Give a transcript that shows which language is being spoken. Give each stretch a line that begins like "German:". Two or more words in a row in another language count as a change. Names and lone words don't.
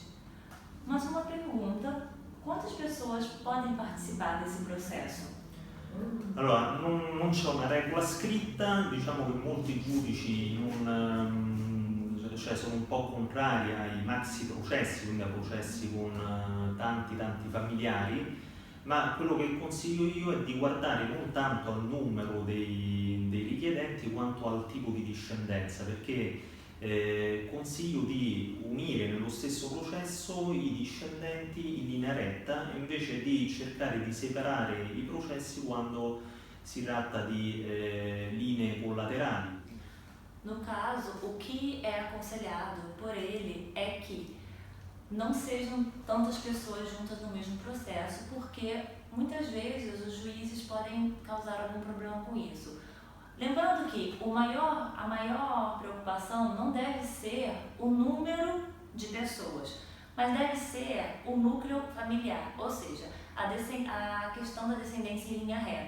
Portuguese: Mas uma pergunta: quantas pessoas podem participar desse processo?
Italian: Allora, non c'è una regola scritta, diciamo che molti giudici sono un po' contrari ai maxi processi, quindi a processi con tanti familiari, ma quello che consiglio io è di guardare non tanto al numero dei richiedenti quanto al tipo di discendenza, perché consiglio di unire nello stesso processo i discendenti in linea retta invece di cercare di separare i processi quando si tratta di linee collaterali.
Portuguese: No caso, o que é aconselhado por ele é que não sejam tantas pessoas juntas no mesmo processo, porque muitas vezes os juízes podem causar algum problema com isso. Lembrando que a maior preocupação não deve ser o número de pessoas, mas deve ser o núcleo familiar, ou seja, a questão da descendência em linha reta.